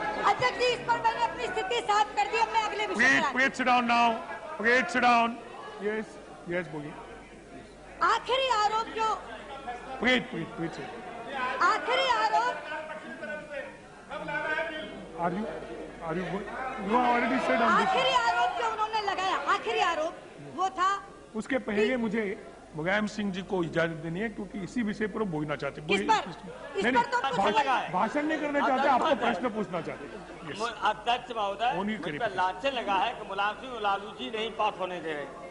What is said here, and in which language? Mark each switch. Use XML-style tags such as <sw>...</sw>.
<hi>अध्यक्ष जी, इस पर मैंने अपनी स्थिति साफ कर दी। अब मैं अगले विषय पर</hi> <en>Please sit down now. Please sit down. Yes, yes,</en> <hi>बोलिए। आखिरी आरोप जो</hi> <en>Please.</en> <hi>आखिरी आरोप</hi> <en>Are you good? You have already said on this.</en> <hi>आखिरी आरोप जो उन्होंने लगाया, आखिरी आरोप वो था। उसके पहले मुझे मुलायम सिंह जी को इजाजत देनी है, क्योंकि इसी विषय पर बोलना चाहते। किस पर? इस पर तो भाषण नहीं करना चाहते, आपको प्रश्न पूछना चाहते। अध्यक्ष महोदय, मुझ पर लांछन लगा है कि मुलायम सिंह और लालू जी नहीं पास होने दे रहे।</hi>